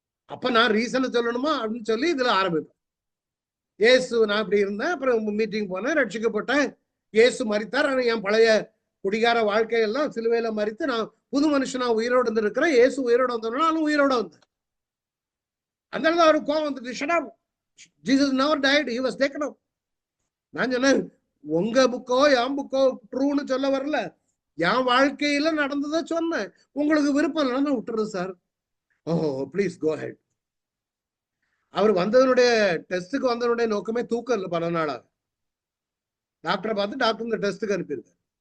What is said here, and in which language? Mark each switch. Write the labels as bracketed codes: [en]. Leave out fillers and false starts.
[ta] அப்ப நான் ரீசனை சொல்லணுமா அப்படின்னு சொல்லி இதுல ஆரம்பிப்பேன். இயேசு, நான் இப்படி இருந்தேன், அப்புறம் மீட்டிங் போனேன், ரட்சிக்கப்பட்டேன், இயேசு மரித்தார், என் பழைய குடிகார வாழ்க்கையெல்லாம் சிலுவையில மறித்து நான் புது மனுஷனா உயிரோடு இருந்திருக்கிறேன். இயேசு உயிரோடு வந்தோம்னா நானும் உயிரோட வந்தேன். அதனால அவருக்கு கோவம் வந்துட்டு, [en] shut up, Jesus never died, he was taken up. [ta] நான் சொன்னேன், உங்க புக்கோ என் புக்கோ ட்ரூன்னு சொல்ல வரல, என் வாழ்க்கையில நடந்ததை சொன்னேன். உங்களுக்கு விருப்பம் இல்லைன்னா விட்டுறது சார். ஓஹோ, [en] Please go ahead. [ta] அவர் வந்ததனுடைய டெஸ்ட்டுக்கு வந்ததனுடைய நோக்கமே தூக்கம் இல்லை. 10 நாளாக டாக்டரை பார்த்து டாக்டர் இந்த டெஸ்ட்டுக்கு அனுப்பியிருக்காரு.